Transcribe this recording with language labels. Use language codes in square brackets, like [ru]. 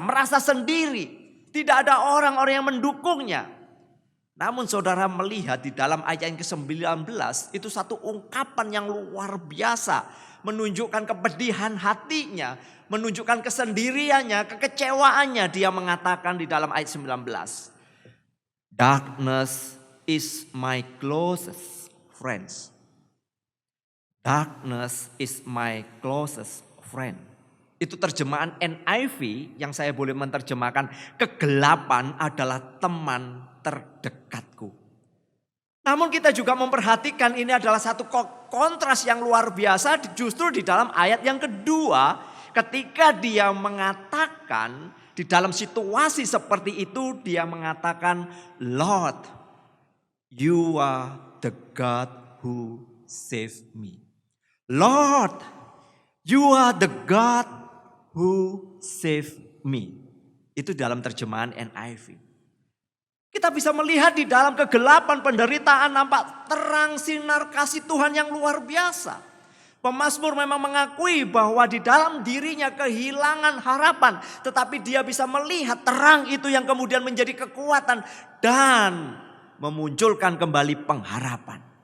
[id] Merasa sendiri, tidak ada orang-orang yang mendukungnya. Namun saudara melihat di dalam ayat yang ke-19 itu satu ungkapan yang luar biasa. Menunjukkan kepedihan hatinya, menunjukkan kesendiriannya, kekecewaannya. Dia mengatakan di dalam ayat 19. [en] Darkness is my closest friends. Darkness is my closest friend. [id] Itu terjemahan NIV yang saya boleh menerjemahkan. Kegelapan adalah teman terdekatku. Namun kita juga memperhatikan ini adalah satu kontras yang luar biasa justru di dalam ayat yang kedua. Ketika dia mengatakan di dalam situasi seperti itu, dia mengatakan, [en] Lord, you are the God who saved me. Lord, you are the God who saved me. [id] Itu dalam terjemahan NIV. Kita bisa melihat di dalam kegelapan penderitaan nampak terang sinar kasih Tuhan yang luar biasa. Pemazmur memang mengakui bahwa di dalam dirinya kehilangan harapan. Tetapi dia bisa melihat terang itu yang kemudian menjadi kekuatan dan memunculkan kembali pengharapan.